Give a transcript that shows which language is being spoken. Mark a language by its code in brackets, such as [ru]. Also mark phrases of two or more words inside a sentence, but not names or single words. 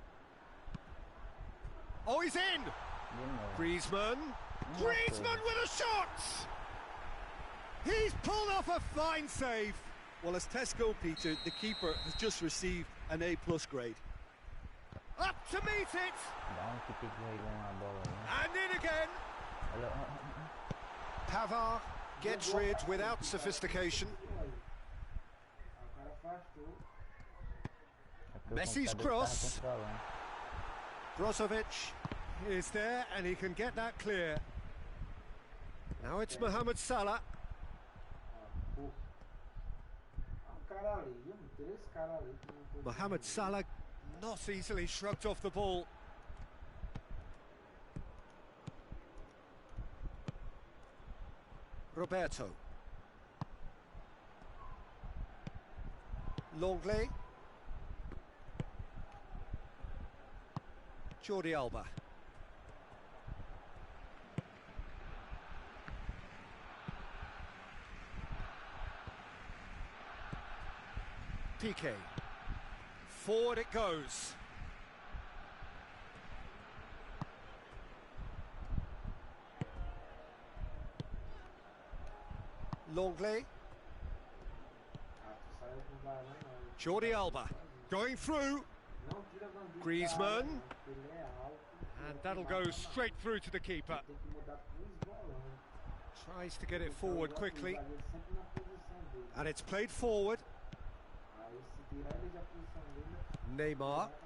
[en] Oh, he's in! Griezmann. Griezmann with a shot! He's pulled off a fine save. Well, as Tesco, Peter, the keeper has just received an A+ grade. Up to meet it! [pt] Dá que tem que ganhar a bola, né? [en] And in again. Pavard gets rid without sophistication. Messi's cross. Brozovic is there and he can get that clear. Now it's Mohamed Salah. Mohamed Salah not easily shrugged off the ball. Roberto. Longley. Jordi Alba. Piqué. Forward it goes. Longley. Jordi Alba going through. Griezmann. And that'll go straight through to the keeper. Tries to get it forward quickly. And it's played forward. Neymar.